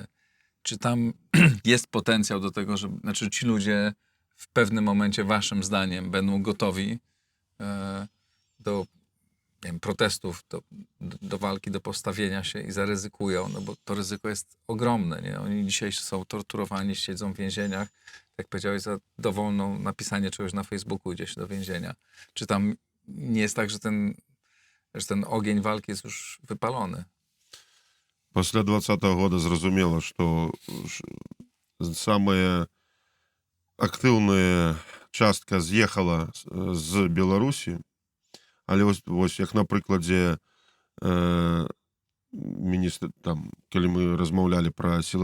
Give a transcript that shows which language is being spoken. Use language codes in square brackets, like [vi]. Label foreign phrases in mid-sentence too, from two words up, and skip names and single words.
[pl] Czy tam jest potencjał do tego, że znaczy ci ludzie w pewnym momencie, waszym zdaniem, będą gotowi do, nie wiem, protestów, do walki, do postawienia się i zaryzykują, no bo to ryzyko jest ogromne, nie? Oni dzisiaj są torturowani, siedzą w więzieniach, jak powiedziałeś, za dowolną napisanie czegoś na Facebooku idzie się do więzienia. Czy tam nie jest tak, że ten ogień walki jest już wypalony? [be] Пасля 20-го года зразумела, што самая актыўная частка з'ехала з Беларусі, але вось як на прыкладзе там, калі мы размаўлялі пра